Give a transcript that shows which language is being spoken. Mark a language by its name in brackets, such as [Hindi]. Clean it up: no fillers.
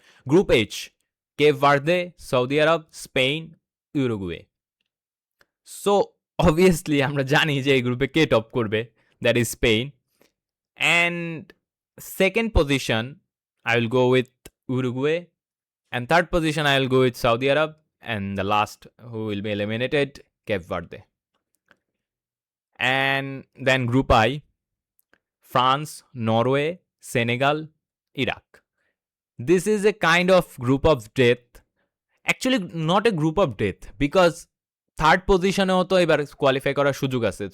[Bangla] Group H, Cape Verde, Saudi আরব, Spain, ইউরুগুয়ে। So obviously আমরা জানি যে এই গ্রুপে কে টপ করবে, [English] That is Spain. And second position I will go with Uruguay, and third position I will go with Saudi Arab, and the last who will be eliminated, Cape Verde. and then Group I, France, Norway, Senegal, Iraq. This is a kind of group of death. Actually, not a group of death, because [Bangla] third পজিশনেও তো এবার qualify করার সুযোগ আছে।